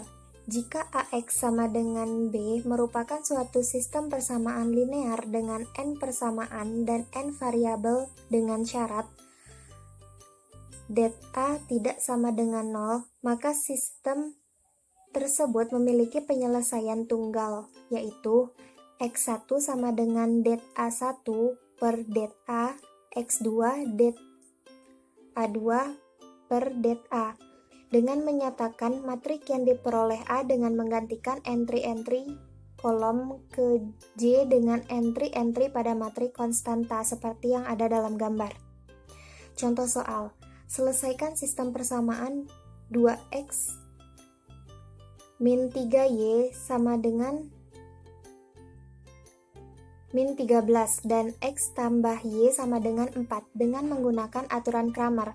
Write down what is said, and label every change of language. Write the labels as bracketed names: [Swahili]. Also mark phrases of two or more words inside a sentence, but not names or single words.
[Indonesian] Jika AX sama dengan B merupakan suatu sistem persamaan linear dengan N persamaan dan N variabel dengan syarat det A tidak sama dengan 0, maka sistem tersebut memiliki penyelesaian tunggal, yaitu X1 sama dengan det A1 per det A, X2 det A2 per det A. Dengan menyatakan matrik yang diperoleh A dengan menggantikan entry-entry kolom ke J dengan entry-entry pada matrik konstanta seperti yang ada dalam gambar. Contoh soal. Selesaikan sistem persamaan 2x min 3y sama dengan min 13 dan x tambah y sama dengan 4 dengan menggunakan aturan Kramer.